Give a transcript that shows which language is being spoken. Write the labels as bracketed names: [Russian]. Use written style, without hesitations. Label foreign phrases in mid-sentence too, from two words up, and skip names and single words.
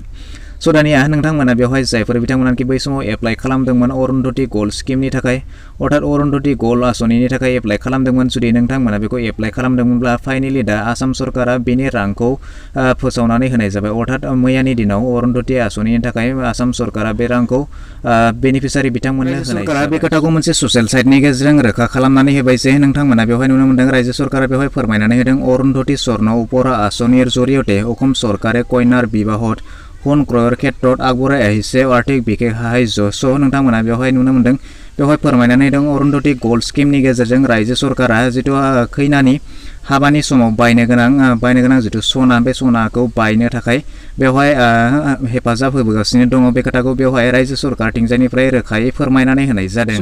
[Bodo] दानिया नोंथांमोना बेवहाय जायफोर बिथांमोनाखि बै समाव एप्लाइ खालामदोंमोन अरुंधति गोल्ड स्किमनि थाखाय अर्थात अरुंधति गोल्ड आसनिनि थाखाय एप्लाइ खालामदोंमोन, जुदि नोंथांमोना बेखौ एप्लाइ खालामदोंमोनब्ला फाइनेलि दा आसाम सरकारा बेनि रांखौ फोसावनानै होनाय जाबाय। अर्थात मैयानि दिनाव अरुंधति आसनिनि थाखाय आसाम सरकारा बे रांखौ बेनिफिसियारि बिथांमोननो होनाय। सरकारा बे खोथाखौ मोनसे ससियेल साइटनि गेजेरजों रोखा खालामनानै होबाय जे नोंथांमोना बेवहाय नुनो मोनदों रायजो सरकारा बेवहाय फोरमायनानै होदों अरुंधति स्वर्ण उपहार [Assamese] আঁচনিৰ জৰিয়তে অসম চৰকাৰে কন্যাৰ বিবাহত সোণ ক্ৰয়ৰ ক্ষেত্ৰত আগবঢ়াই আহিছে আৰ্থিক বিশেষ সাহায্য। [Bodo] नोंथांमोना बेवहाय नुनो मोनदों बेवहाय फोरमायनानै दं अरुंधति गोल्ड स्किमनि गेजेरजों रायजो सरकारा जितु खैनानि हाबानि समाव बायनो गोनां जितु सना, बे सनाखौ बायनो थाखाय बेवहाय हेफाजाब होबोगासिनो दङ। बे खोथाखौ बेवहाय रायजो सरकारथिंजायनिफ्राय रोखायै फोरमायनानै होनाय जादों।